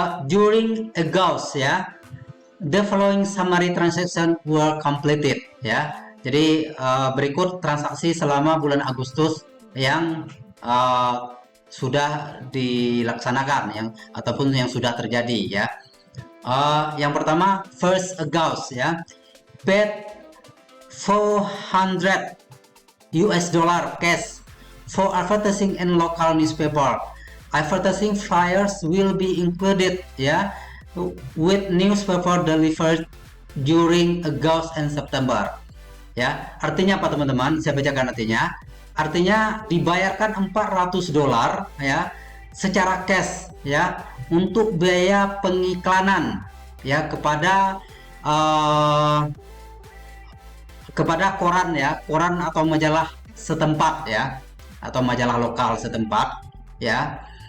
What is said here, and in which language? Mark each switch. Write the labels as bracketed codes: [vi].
[en] During August ya, the following summary transaction were completed ya. [id] Jadi berikut transaksi selama bulan Agustus yang sudah dilaksanakan ataupun yang sudah terjadi ya. Yang pertama, [en] first August ya, paid 400 US dollar cash for advertising in local newspaper. Advertising flyers will be included ya, with newspaper delivered during August and September. [id] ya. Artinya apa teman-teman? Saya bacakan artinya. Artinya dibayarkan $400 ya secara cash ya untuk biaya pengiklanan ya kepada koran ya, koran atau majalah setempat ya, atau majalah lokal setempat ya.